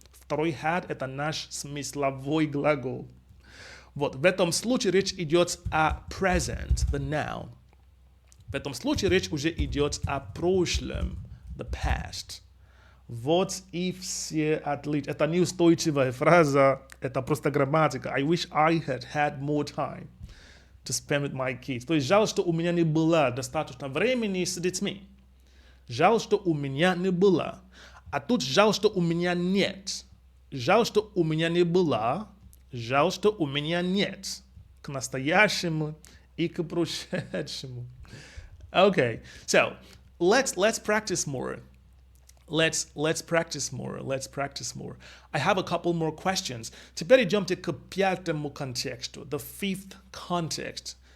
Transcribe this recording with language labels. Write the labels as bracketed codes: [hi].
[ru] Второй had – это наш смысловой глагол. Вот, в этом случае речь идет о present, [en] the noun. [ru] В этом случае речь уже идет о прошлом, [en] the past. [ru] Вот и все отличия. Это неустойчивая фраза, это просто грамматика. [en] I wish I had more time to spend with my kids. [ru] То есть жаль, что у меня не было достаточно времени с детьми. Жаль, что у меня не было. А тут жаль, что у меня нет. Жаль, что у меня не было. Жаль, что у меня нет. К настоящему и к прошедшему. [en] Okay, so let's practice more. Let's practice more. I have a couple more questions. [ru] Теперь идемте к пятому контексту, [en] the fifth context.